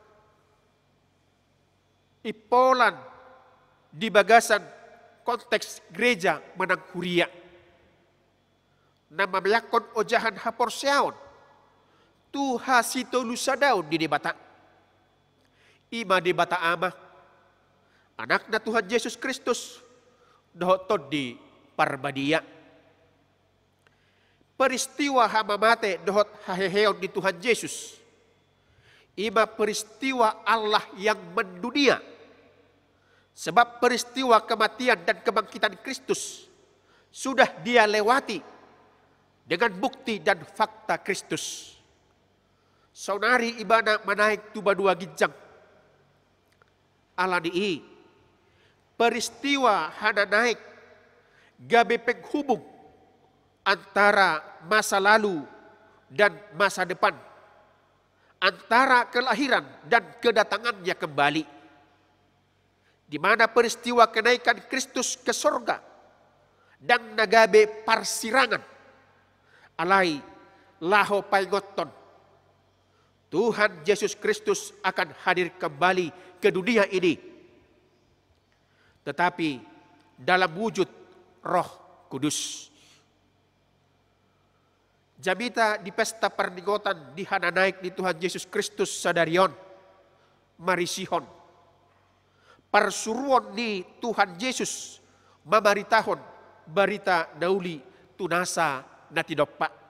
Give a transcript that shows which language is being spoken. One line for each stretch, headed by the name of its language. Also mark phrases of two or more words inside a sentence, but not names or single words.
Batak Toba: ipolan di bagasan konteks gereja menang huria na mamayakon ojahan haporseaon tu hasito lusadaon di debata ima debata ama anak na Tuhan Yesus Kristus dohot di parbadia. Peristiwa hamamate dohot haheheon di Tuhan Yesus.
Indonesian: Ima peristiwa Allah yang mendunia. Sebab peristiwa kematian dan kebangkitan Kristus sudah dia lewati dengan bukti dan fakta Kristus.
Batak Toba: Saunari ibana manaik tuba dua gijang. Alani peristiwa hana naik gabe
Indonesian: penghubung antara masa lalu dan masa depan, antara kelahiran dan kedatangannya kembali, di mana peristiwa kenaikan Kristus ke sorga dan
Batak Toba: nagabe parsirangan alai laho paingoton
Indonesian: Tuhan Yesus Kristus akan hadir kembali ke dunia ini. Tetapi dalam wujud Roh Kudus.
Batak Toba: Jamita di pesta perningotan di hana naik di Tuhan Yesus Kristus sadarion marisihon. Parsuruan ni Tuhan Yesus mamaritahon barita nauli tunasa natidoppa.